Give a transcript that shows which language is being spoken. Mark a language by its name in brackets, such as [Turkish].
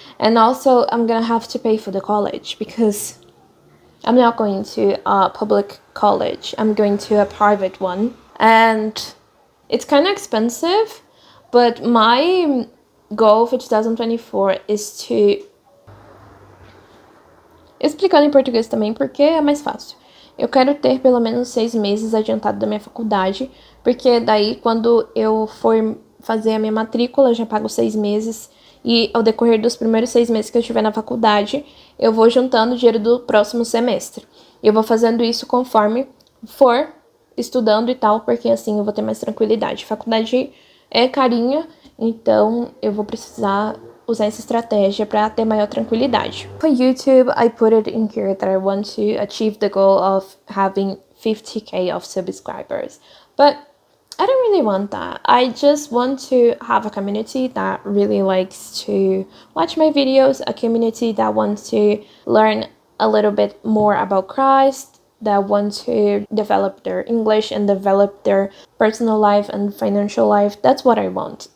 [English] And also I'm gonna have to pay for the college because I'm not going to a public college. I'm going to a private one. And it's kind of expensive, but my goal for 2024 is to... [Portuguese] Explicando em português também, porque é mais fácil. Eu quero ter pelo menos 6 meses adiantado da minha faculdade, porque daí quando eu for fazer a minha matrícula, eu já pago 6 meses e ao decorrer dos primeiros 6 meses que eu estiver na faculdade, eu vou juntando o dinheiro do próximo semestre. Eu vou fazendo isso conforme for estudando e tal, porque assim eu vou ter mais tranquilidade. Faculdade é carinha, então eu vou precisar usar essa estratégia para ter maior tranquilidade. [English] For YouTube, I put it in here that I want to achieve the goal of having 50k of subscribers. But I don't really want that. I just want to have a community that really likes to watch my videos, a community that wants to learn a little bit more about Christ, that want to develop their English and develop their personal life and financial life. That's what I want.